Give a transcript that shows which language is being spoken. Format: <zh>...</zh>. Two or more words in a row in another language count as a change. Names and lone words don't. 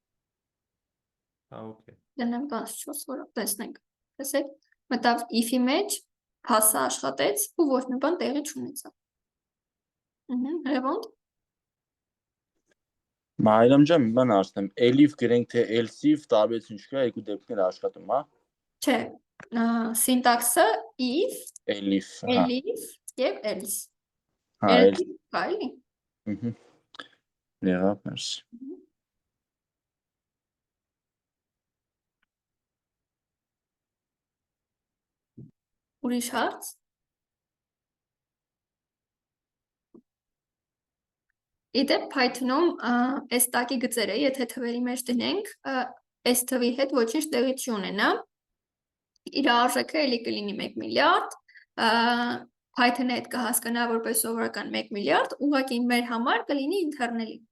<hy>Հա, օքեյ։ Դնեմ 14, որ տեսնենք։ Տեսեք, մտավ if-ի մեջ, pass-ը աշխատեց ու ոչ մի բան տեղի չունեցավ։ Լևոնտ։ Մայրամ ջան, մի բան ասեմ, elif գրենք թե else-if տարբերություն չկա, երկու դեպքերը աշխատում, հա։ Չէ, սինտաքսը if, elif, elif եւ else։ Հա, else կա էլի։ Եղավ, մերսի։ Ուրիշ հարց։ Իդեպ Python-ում այս տակի գծերը, եթե թվերի մեջ դնենք, այս թվի հետ ոչինչ տեղի չունենա։ Իր արժեքը էլի կլինի 1 միլիարդ, Python-ը հետ կհասկանա որպես սովորական 1 միլիարդ, ուղղակի մեր համար կլինի ինթերնելի։</hy>